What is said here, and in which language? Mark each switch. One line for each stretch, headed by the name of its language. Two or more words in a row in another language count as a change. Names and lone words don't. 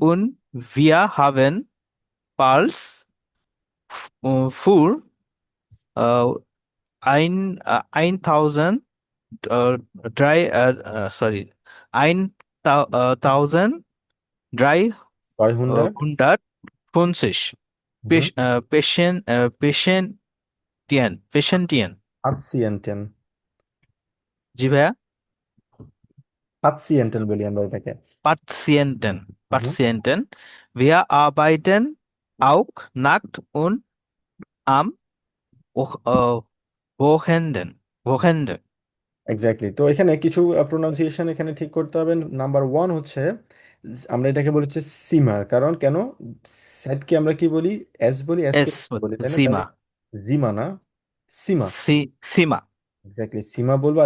German: Und wir haben Pals für äh, 1000 sorry, 200। 1350 Mhm. Patienten. Patienten।
Bangla: জি ভাইয়া। পাতিয়েন্টেন বলি আমরা এটাকে।
German: Patienten. Mhm. Patienten. Wir arbeiten auch nackt und am Wochenende.
Bangla: এক্স্যাক্টলি। তো এখানে কিছু প্রোনাউন্সিয়েশন এখানে ঠিক করতে হবে।
English: number one
Bangla: হচ্ছে আমরা এটাকে বলি হচ্ছে সিমার। কারণ কেন? স্যাটকে আমরা কি বলি? এস বলি, এসকে
German: Es
Bangla: বলি, তাই না? তাহলে Sima. জিমা না, সীমা। Sima. এক্স্যাক্টলি, সীমা বলবো।